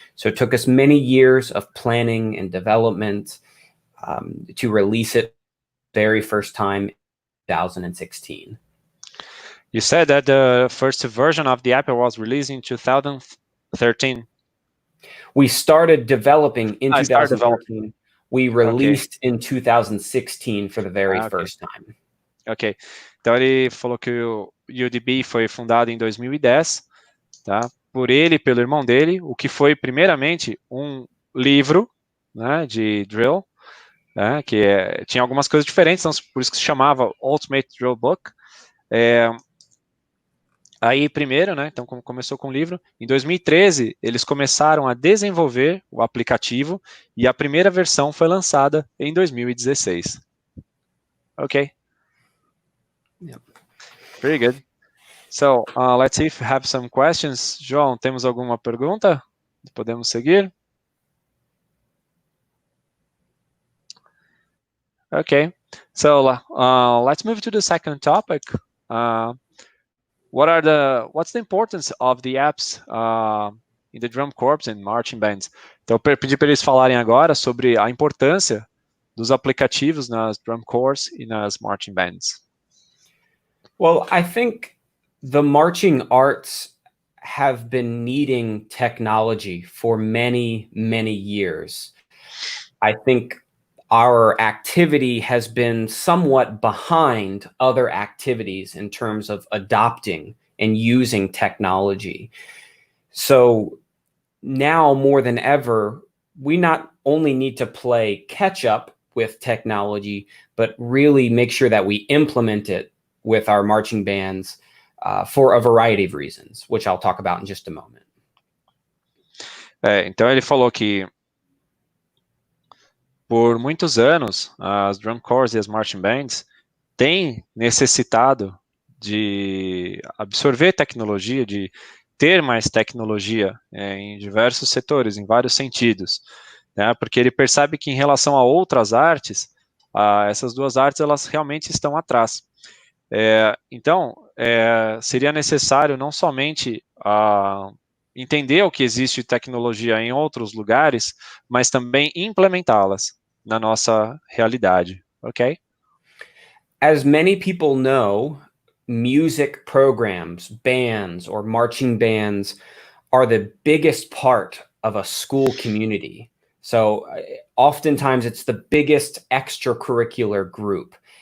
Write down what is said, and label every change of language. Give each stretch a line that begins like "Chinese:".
English: So it took us many years of planning and development to release it very first time in 2016. You said that the first version of the app was released in 2013. We started developing in 2013. We released in 2016 for the very first time. Ok.
Portuguese: Então ele falou que o UDB foi fundado em 2010, tá? Por ele e pelo irmão dele, o que foi primeiramente um livro, né, de drill, né, que tinha algumas coisas diferentes, então por isso que se chamava UltimateDrillBook. Aí primeiro, né, então começou com o livro, em 2013 eles começaram a desenvolver o aplicativo e a primeira versão foi lançada em 2016. Ok.
English: Yep. Very good. So, let's see if we have some questions.
Portuguese: João, temos alguma pergunta? Podemos seguir?
English: Okay. So, let's move to the second topic. What's the importance of the apps in the drum corps and marching bands?
Portuguese: Então, eu pedi para eles falarem agora sobre a importância dos aplicativos nas drum corps e nas marching bands.
English: Well, I think the marching arts have been needing technology for many, many years. I think our activity has been somewhat behind other activities in terms of adopting and using technology. So now more than ever, we not only need to play catch up with technology, but really make sure that we implement it with our marching bands for a variety of reasons, which I'll talk about in just a moment.
Portuguese: Então ele falou que por muitos anos, as drum corps e as marching bands têm necessitado de absorver tecnologia, de ter mais tecnologia em diversos setores, em vários sentidos, né? Porque ele percebe que em relação a outras artes, essas duas artes elas realmente estão atrás. Então, seria necessário não somente entender o que existe de tecnologia em outros lugares, mas também implementá-las na nossa realidade, ok?
English: As many people know, music programs, bands, or marching bands are the biggest part of a school community. So oftentimes it's the biggest extracurricular group.